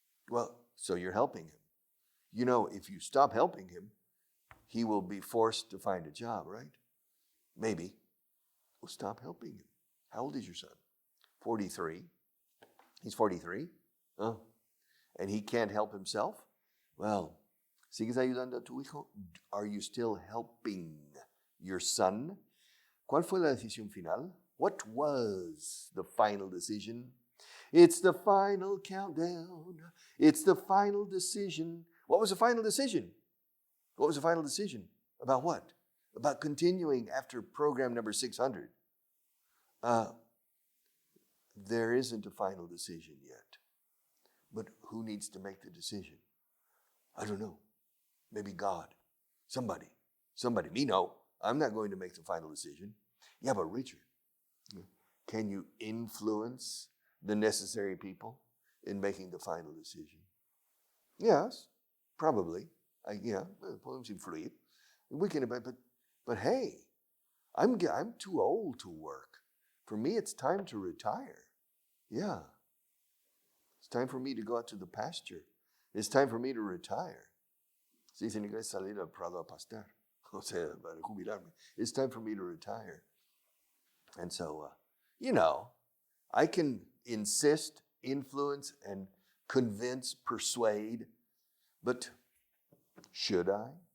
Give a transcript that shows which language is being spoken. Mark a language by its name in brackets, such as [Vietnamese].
[English] Well, so you're helping him. You know, if you stop helping him, he will be forced to find a job, right? Maybe. Well, stop helping him. How old is your son? 43. He's 43. Oh. And he can't help himself? [Spanish] Well, ¿sigues ayudando a tu hijo? [English] Are you still helping your son? [Spanish] ¿Cuál fue la decisión final? [English] What was the final decision? It's the final countdown. It's the final decision. What was the final decision? What was the final decision? About what? About continuing after program number 600. There isn't a final decision yet. But who needs to make the decision? I don't know. Maybe God. Somebody. Me, no. I'm not going to make the final decision. Yeah, but Richard, can you influence the necessary people in making the final decision? Yes, probably. [Spanish] Podemos influir. [English] We can, but hey, I'm too old to work. For me, it's time to retire. Yeah. It's time for me to go out to the pasture. It's time for me to retire. [Spanish] Se dice en inglés salir al prado a pastar. O sea, para jubilarme. [English] It's time for me to retire. And so, I can insist, influence, and convince, persuade, but should I?